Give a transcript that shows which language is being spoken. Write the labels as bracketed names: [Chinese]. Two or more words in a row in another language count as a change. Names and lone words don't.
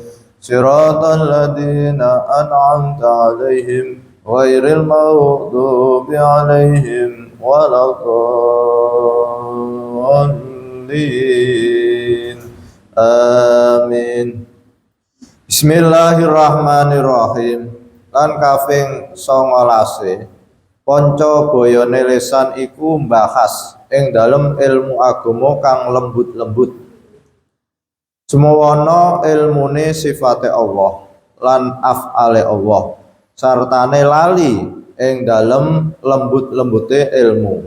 [Arabic] صراط الذين أنعمت عليهم غير المغضوب عليهم ولا الضالين. Amin. Bismillahirrahmanirrahim. [Javanese] Lan kaping 19 panca bayane lisan iku mbahas ing dalem ilmu agama kang lembut-lembut. Semono ilmune sifate Allah lan af'ale Allah sartane lali ing dalem lembut-lembute ilmu.